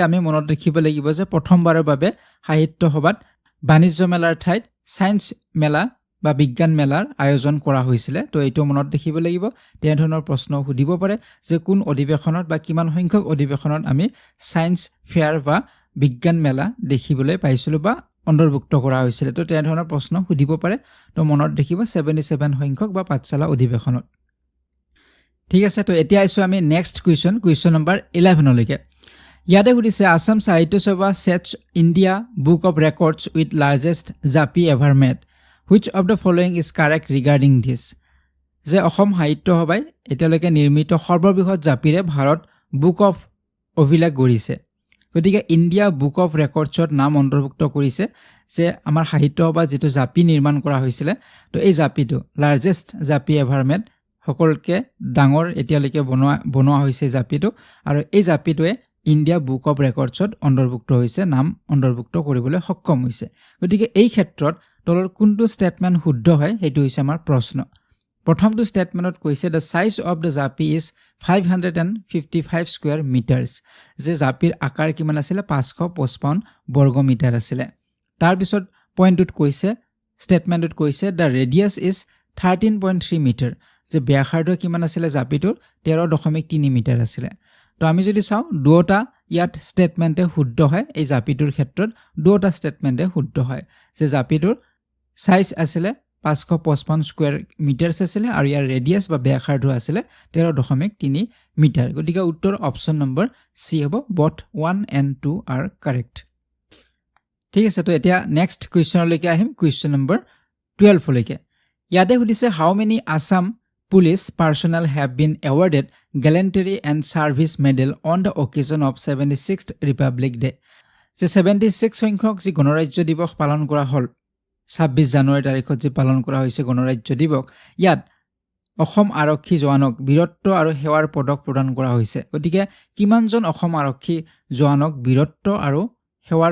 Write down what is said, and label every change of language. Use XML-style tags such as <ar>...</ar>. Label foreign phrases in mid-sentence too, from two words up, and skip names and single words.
<as>আমি মনত ৰাখিব লাগিব যে প্ৰথমবাৰৰ বাবে সাহিত্য সভাত বাণিজ্য মেলাৰ ঠাইত সায়েন্স মেলা বা বিজ্ঞান মেলাৰ আয়োজন কৰা হৈছিলে তো এইটো মনত ৰাখিব লাগিব তেনে ধৰণৰ প্ৰশ্ন সুধিব পাৰে যে কোন অধিৱেশনত বা কিমান সংখ্যক অধিৱেশনত আমি সায়েন্স ফেয়াৰ বা বিজ্ঞান মেলা দেখিবলৈ পাইছিলোঁ বা অন্তৰ্ভুক্ত কৰা হৈছিলে তো তেনে ধৰণৰ প্ৰশ্ন সুধিব পাৰে তো মনত ৰাখিব 77 সংখ্যক বা পাঠশালা অধিৱেশনত ঠিক আছে তো এতিয়া আইছো আমি</as> <en>next question number</en> <as>11 লৈকে ইয়াতে সুধিছে আসাম সাহিত্য সভা</as> <en>sets India Book of Records with largest japi ever made which of the following is correct regarding this</en> <as>যে অসম সাহিত্য সভাই এতিয়ালৈকে নিৰ্মিত সৰ্ববৃহৎ জাপিৰে ভাৰত বুক অফ অভিলেখ গঢ়িছে গতিকে ইণ্ডিয়া বুক অফ ৰেকৰ্ডছত নাম অন্তৰ্ভুক্ত কৰিছে যে আমাৰ সাহিত্য সভা যেটো জাপি নিৰ্মাণ কৰা হৈছিলে তো এই জাপিটো</as> <en>largest japi ever made</en> <as>সকলকে ডাঙৰ এতিয়ালৈকে বনোৱা হৈছে জাপিটো আৰু এই জাপিটোৱে ইণ্ডিয়া বুক অফ ৰেকৰ্ডছত অন্তৰ্ভুক্ত হৈছে নাম অন্তৰ্ভুক্ত কৰিবলৈ সক্ষম হৈছে গতিকে এই ক্ষেত্ৰত তলৰ কোনটো ষ্টেটমেন্ট শুদ্ধ হয় সেইটো হৈছে আমাৰ প্ৰশ্ন প্ৰথমটো ষ্টেটমেন্টত কৈছে</as> <en>the size of the</en> <as>জাপি is</as> <en>555 square meters</en> <as>যে জাপিৰ আকাৰ কিমান আছিল 555 বৰ্গ মিটাৰ আছিল তাৰ পিছত পইণ্টত কৈছে ষ্টেটমেন্টত কৈছে</as> <en>the radius is 13.3</en> <as>মিটাৰ যে ব্যাসাৰ্ধ কিমান আছিল জাপিটোৰ 13.3 মিটাৰ আছিল তো আমি যদি চাও দুটা ইয়াত ষ্টেটমেন্টে শুদ্ধ হয় এই জাপিটোৰ ক্ষেত্ৰত দুটা ষ্টেটমেন্টে শুদ্ধ হয় যে জাপিটোৰ সাইজ আছিলে</as> <en>555 square meters</en> <as>আছিলে আৰু ইয়াৰ ৰেডিয়াস বা ব্যাসাৰ্ধ আছিলে 13.3 মিটাৰ গতিকে উত্তৰ</as> <en>option number</en> <as>সি হ'ব</as> <en>both 1 and 2 are correct</en> <as>ঠিক আছে তো এতিয়া</as> <en>next question</en> <as>আহিম</as> <en>question number</en> <as>12 লৈকে ইয়াতে সুধিছে</as> <en>how many Assam police personnel have been awarded gallantry and service medal on the occasion of 76th Republic Day</en> <as>যে 76 সংখ্যক যি গণৰাজ্য দিৱস পালন কৰা হল 26 জানুৱাৰী তাৰিখত যে পালন কৰা হৈছে গণৰাজ্য দিৱস ইয়াত অসম আৰক্ষী জোৱানক বীৰত্ব আৰু সেৱাৰ পদক প্ৰদান কৰা হৈছে গতিকে কিমানজন অসম আৰক্ষী জোৱানক বীৰত্ব আৰু সেৱাৰ</as>